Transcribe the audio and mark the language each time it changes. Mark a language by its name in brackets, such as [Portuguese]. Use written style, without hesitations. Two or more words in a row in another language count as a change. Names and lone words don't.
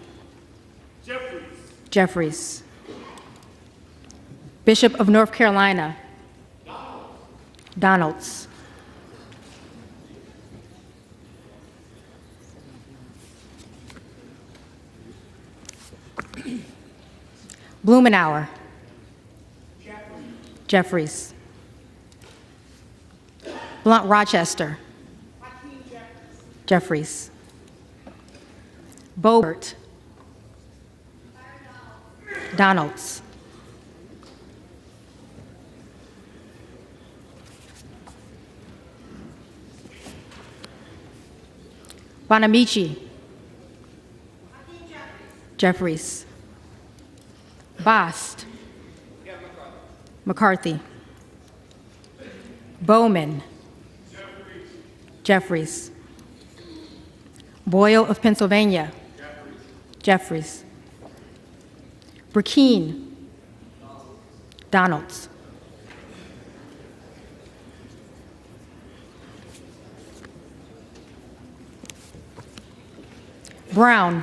[English] Jeffries. Bishop of North Carolina. Donalds. Blumenauer. Jeffries. Blunt Rochester. Jeffries. Bobert. Donalds. Bonamici. Jeffries. Bost. McCarthy. Bowman. Jeffries. Boyle of Pennsylvania. Jeffries. Burkeen. Donalds. Brown.